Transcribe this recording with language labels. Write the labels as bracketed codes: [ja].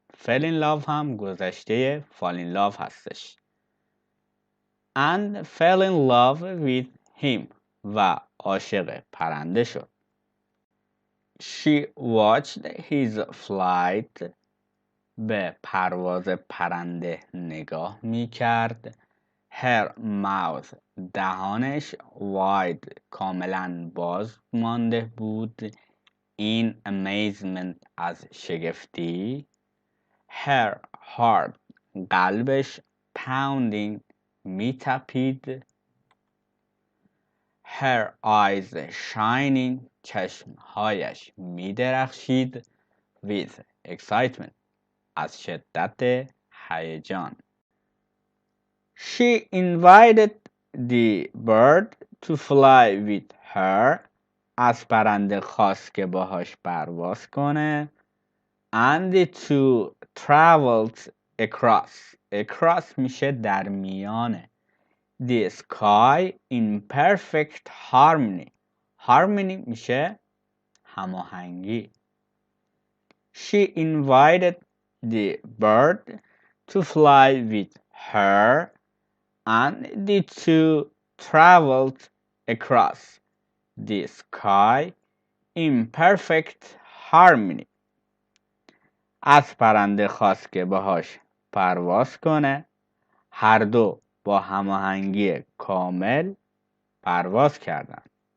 [en] fell in love [fa] هم گذشته [en] fall in love [fa] هستش. [en] and fell in love with him [fa] و عاشق پرنده شد. [en] She watched his flight [fa] به پرواز پرنده نگاه می کرد. [en] Her mouth [fa] دهانش [en] wide [fa] کاملا باز مانده بود. [en] In amazement [fa] از شگفتی. [en] Her heart [fa] قلبش [en] pounding [fa] می تپید. [en] Her eyes shining [fa] چشمهایش می درخشید. [en] With excitement [fa] از شدت هیجان. [en] She invited the bird to fly with her [fa] از پرنده خواست که باهاش پرواز کنه. [en] And the two traveled across [fa] میشه در میانه. [en] The sky in perfect harmony [fa] میشه هماهنگی. [en] She invited the bird to fly with her and the two traveled across the sky in perfect harmony. [fa] از پرنده خواست که باهاش پرواز کنه. هر دو با هماهنگی کامل پرواز کردند.